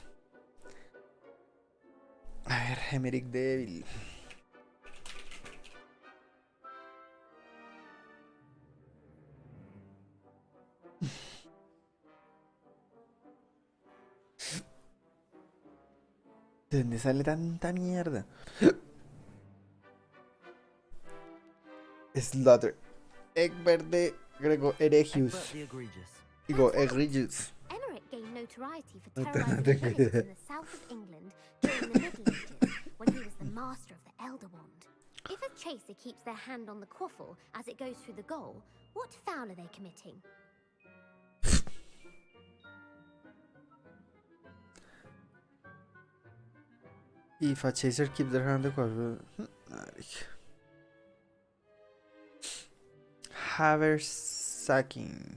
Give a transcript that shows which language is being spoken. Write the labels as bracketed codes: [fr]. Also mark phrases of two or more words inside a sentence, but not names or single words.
[es] A ver, Emmerich débil. ¿De dónde sale tanta mierda? [en] Slaughter. [es] Egbert de Grego Eregius. [en] Egbert the Egregious. [es] Digo, Egregius. [en] Emmerich gained notoriety for [es] No [en] terrorizing [es] tengo [en] villages [es] idea. [en] in the south of England during the Middle Ages when he was the master of the Elder Wand. If a chaser keeps their hand on the quaffle as it goes through the goal, what foul are they committing? If a chaser keeps their hand on the Haversacking.